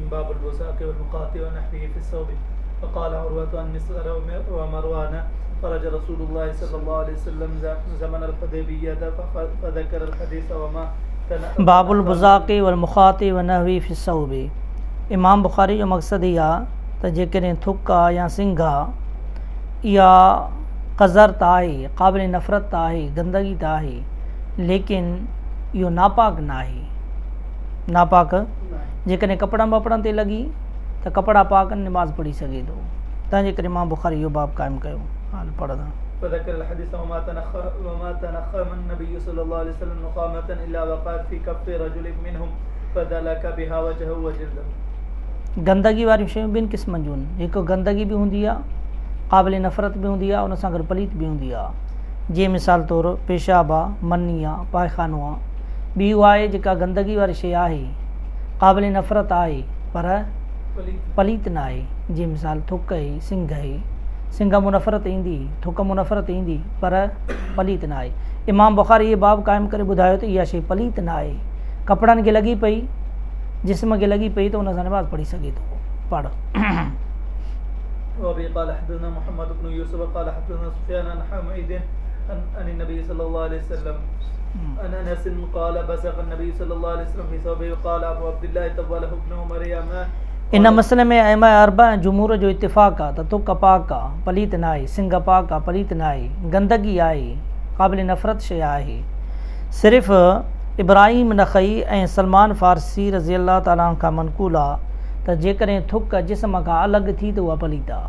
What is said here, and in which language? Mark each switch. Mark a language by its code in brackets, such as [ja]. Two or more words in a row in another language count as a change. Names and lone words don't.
[ar] باب البساق والمقات ونحوه في الثوب. فقال عروة عن مسعر ومروان خرج رسول الله صلى الله عليه وسلم زمن الحديبية فذكر الحديث وما باب البزاق والمخاط ونحوه في الثوب. [sd] इमाम बुखारी जो मक़सदु इहा आहे त जेकॾहिं थुक आहे या सिंघ आहे इहा क़ज़रत आहे, क़ाबिल नफ़रत आहे, गंदगी त आहे, लेकिन इहो नापाक न आहे। नापाक जेकॾहिं कपिड़नि वपड़नि ते लॻी त कपिड़ा पाक निमाज़ पढ़ी सघे थो। तंहिंजे करे इमाम बुखारी इहो बाब क़ाइमु कयो। हाल पढ़ंदा [ar] فذكر الحديث وما تنخم النبي صلى الله عليه وسلم نخامة إلا وقعت في كف رجل منهم فدلك بها وجهه وجلده. [sd] गंदगी वारियूं शयूं ॿिनि क़िस्मनि जूं आहिनि। हिकु गंदगी बि हूंदी आहे, क़ाबिल नफ़रत बि हूंदी आहे, उन सां गॾु पलीत बि हूंदी आहे। जीअं मिसाल तौरु पेशाब आहे, मनी आहे, पायखानो आहे। ॿी उहा आहे जेका गंदगी वारी शइ आहे, क़ाबिल नफ़रत आहे पर पलीत न आहे। जीअं मिसाल थुक आहे, सिंघ आहे। सिंघ मूं नफ़रत ईंदी, थुक मूं नफ़रत ईंदी पर पलीत न आहे। इमाम बुखारी इहे बाब क़ाइमु करे ॿुधायो त इहा शइ पलीत न आहे। कपिड़नि खे लॻी पई, जिस्म खे लॻी पई त उन सां नमाज़ पढ़ी सघे थो। पढ़ [ar] وبه قال حدثنا محمد بن يوسف قال حدثنا سفيان عن حميد عن النبي صلى الله عليه وسلم عن انس قال بزق النبي صلى الله عليه وسلم في ثوبه وقال ابو عبد الله تبوله ابن مريم. [sd] इन मसइले में अइमा अरबा ऐं जुमूर जो इतिफ़ाक़ आहे त तुक पाक आहे, पलीत न आहे, सिंघ पाक आहे, पलीत न आहे, गंदगी आहे, क़ाबिल नफ़रत शइ आहे। सिर्फ़ु इब्राहिम नख़ई ऐं सलमान फ़ारसी [ar] رضي الله تعالى [sd] खां मनक़ूल आहे त जेकॾहिं थुक जिस्म खां अलॻि थी त उहा पलीत आहे।